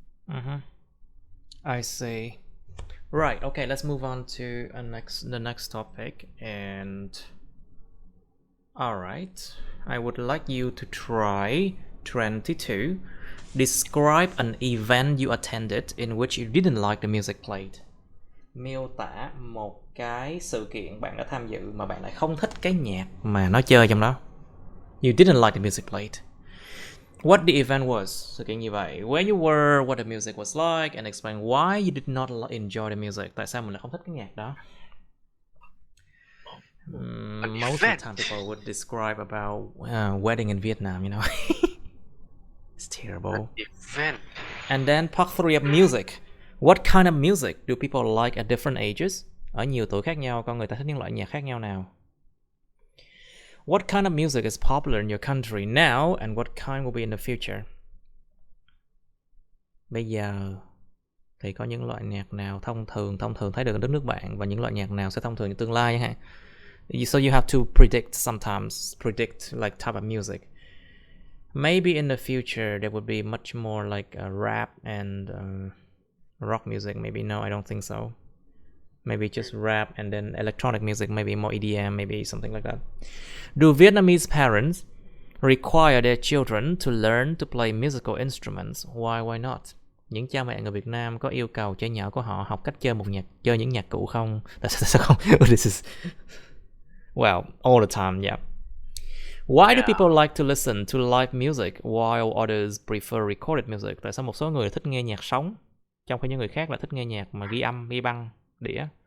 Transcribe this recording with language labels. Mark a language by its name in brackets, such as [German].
[English] Mm-hmm. I see. Right. Okay. Let's move on to the next topic. And all right, I would like you to try 22. Describe an event you attended in which you didn't like the music played. [Vietnamese] Miêu tả một cái sự kiện bạn đã tham dự mà bạn lại không thích cái nhạc mà nó chơi trong đó. [English] You didn't like the music played. What the event was, [Vietnamese] sự kiện như vậy. [English] Where you were, what the music was like, and explain why you did not enjoy the music. [Vietnamese] Tại sao mình lại không thích cái nhạc đó? [English] Most of the time people would describe about wedding in Vietnam, It's terrible. Event. And then part 3 of music. What kind of music do people like at different ages? [Vietnamese] Ở nhiều tuổi khác nhau, con người ta thích những loại nhạc khác nhau nào? [English] What kind of music is popular in your country now, and what kind will be in the future? [Vietnamese] Bây giờ thì có những loại nhạc nào thông thường thấy được ở đất nước bạn, và những loại nhạc nào sẽ thông thường trong tương lai ha? [English] So you have to predict like type of music. Maybe in the future there would be much more like rap and rock music. Maybe no, I don't think so. Maybe just rap and then electronic music, maybe more EDM, maybe something like that. Do Vietnamese parents require their children to learn to play musical instruments? Why not? [Vietnamese] Những cha mẹ người Việt Nam có yêu cầu trẻ nhỏ của họ học cách chơi những nhạc cụ không? Tại sao không? [English] This is well, all the time, yeah. Why do people like to listen to live music while others prefer recorded music? [Vietnamese] Tại sao một số người thích nghe nhạc sống, trong khi những người khác lại thích nghe nhạc mà ghi băng, đĩa?